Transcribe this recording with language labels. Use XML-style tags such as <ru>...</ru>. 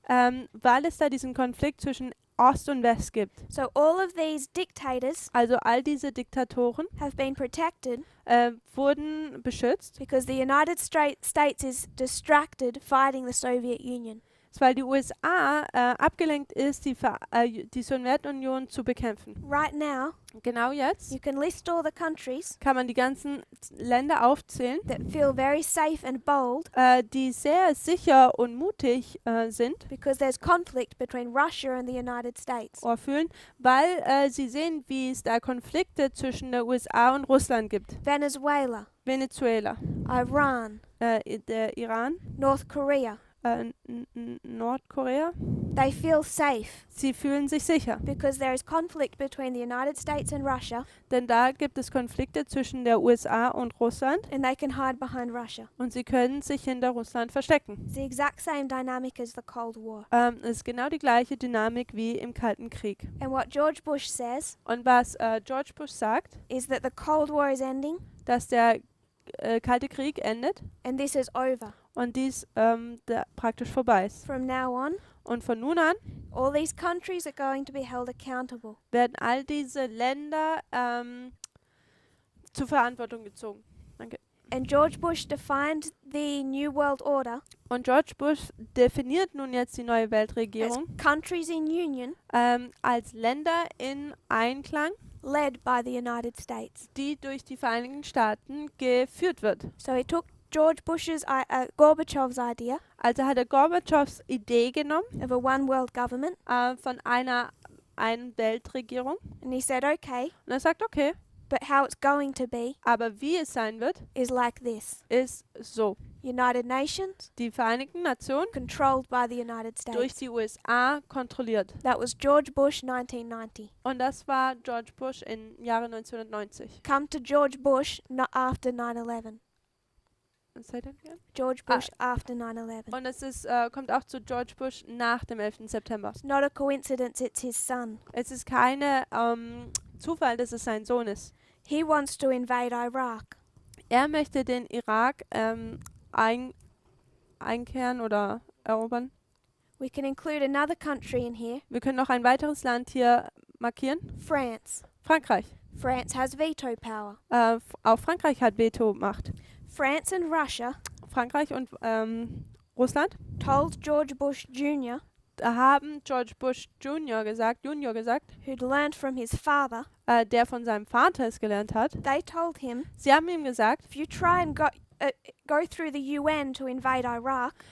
<de>weil es da diesen Konflikt zwischen Ost und West gibt.</de> <en>So all of these dictators</en> <de>Also all diese Diktatoren</de> <en>have been protected</en> <de>wurden beschützt,</de> <en>because the United States is distracted fighting the Soviet Union.</en> <de>ist, weil die USA abgelenkt ist, die Sowjetunion zu bekämpfen.</de> <en>Right now,</en> <de>Genau jetzt</de> <en>you can list all the countries</en> <de>kann man die ganzen Länder aufzählen,</de> <en>that feel very safe and bold</en> <de>die sehr sicher und mutig sind</de> <en>because there's conflict between Russia and the United States.</en> <de>oder fühlen, weil sie sehen, wie es da Konflikte zwischen der USA und Russland gibt.</de> <en>Venezuela,</en> <de>Venezuela,</de> <en>Iran,</en> <de>der Iran,</de> <en>North Korea.</en> <de>Nordkorea.</de> <en>They feel safe</en> <de>Sie fühlen sich sicher,</de> <en>because there is conflict between the United States and Russia,</en> <de>denn da gibt es Konflikte zwischen der USA und Russland</de> <en>and they can hide behind Russia.</en> <de>und sie können sich hinter Russland verstecken.</de> <en>It's the exact same dynamic as the Cold War.</en> <de>Es ist genau die gleiche Dynamik wie im Kalten Krieg.</de> <en>And what George Bush says</en> <de>Und was George Bush sagt,</de> <en>is that the Cold War is ending</en> <de>dass der Kalte Krieg endet</de> <en>and this is over.</en> <de>und dies praktisch vorbei ist.</de> <en>From now on,</en> <de>Und von nun an</de> <en>all these countries are going to be held accountable.</en> <de>werden all diese Länder zur Verantwortung gezogen. Danke.</de> <en>And George Bush defined the New World Order</en> <de>Und George Bush definiert nun jetzt die neue</de> <en>as</en> <de>Weltregierung</de> <en>countries in union</en> <de>als Länder in Einklang,</de> <en>led by the United States.</en> <de>die durch die Vereinigten Staaten geführt wird.</de> <en>So he took George Bush's, Gorbachev's idea</en> <de>Also hat er Gorbatschows Idee genommen</de> <en>of a one world government,</en> <de>von einer Weltregierung</de> <en>and he said, okay,</en> <de>und er sagt, okay,</de> <en>but how it's going to be</en> <de>aber wie es sein wird,</de> <en>is like this.</en> <de>ist so.</de> <en>United Nations,</en> <de>Die Vereinigten Nationen</de> <en>controlled by the United</en> <de>durch</de> <en>States.</en> <de>die USA kontrolliert.</de> <en>That was George Bush, 1990.</en> <de>Und das war George Bush im Jahre 1990.</de> <en>Come to George Bush after 9/11. Say that again? George Bush after 9/11.</en> <de>Und es ist, kommt auch zu George Bush nach dem 11. September.</de> <en>It's not a coincidence, it's his son.</en> <de>Es ist keine Zufall, dass es sein Sohn ist.</de> <en>He wants to invade Iraq.</en> <de>Er möchte den Irak einkehren oder erobern.</de> <en>We can include another country in here,</en> <de>Wir können noch ein weiteres Land hier markieren.</de> <en>France.</en> <de>Frankreich.</de> <en>France has veto power.</en> <de>Auch Frankreich hat Veto-Macht.</de> <en>France and Russia</en> <de>Frankreich und Russland</de> <en>told George Bush Jr.,</en> <de>haben George Bush Junior gesagt,</de> <en>who'd learned from his father,</en> <de>der von seinem Vater es gelernt hat.</de> <en>they told him,</en> <de>Sie haben ihm gesagt,</de> <en>if you try and go through the UN to invade Iraq,</en>